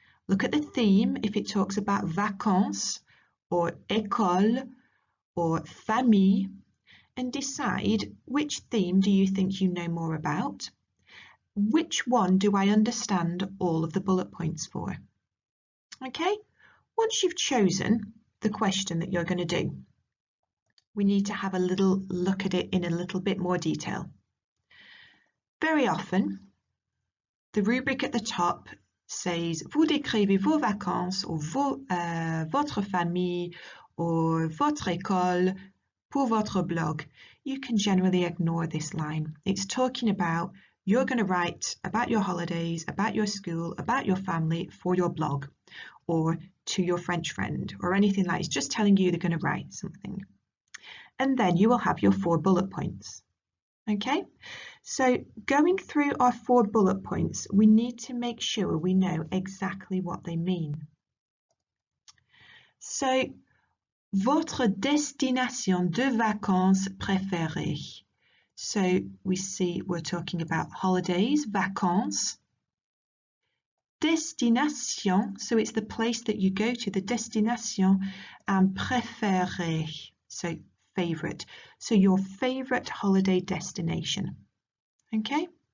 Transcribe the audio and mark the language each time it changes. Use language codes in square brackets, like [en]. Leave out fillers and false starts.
[en] Look at the theme if it talks about vacances or école or famille, and decide which theme do you think you know more about. Which one do I understand all of the bullet points for? Okay, once you've chosen the question that you're going to do, we need to have a little look at it in a little bit more detail. Very often, the rubric at the top says [fr] vous décrivez vos vacances ou votre famille or votre école pour votre blog. [en] You can generally ignore this line. It's talking about you're going to write about your holidays, about your school, about your family for your blog or to your French friend or anything like that. It's just telling you they're going to write something. And then you will have your 4 bullet points. Okay, so going through our 4 bullet points, we need to make sure we know exactly what they mean. [fr] So, votre destination de vacances préférée. [en] So we see we're talking about holidays, vacances. Destination, so it's the place that you go to, the destination, and préférée, so favorite. So your favorite holiday destination. Okay?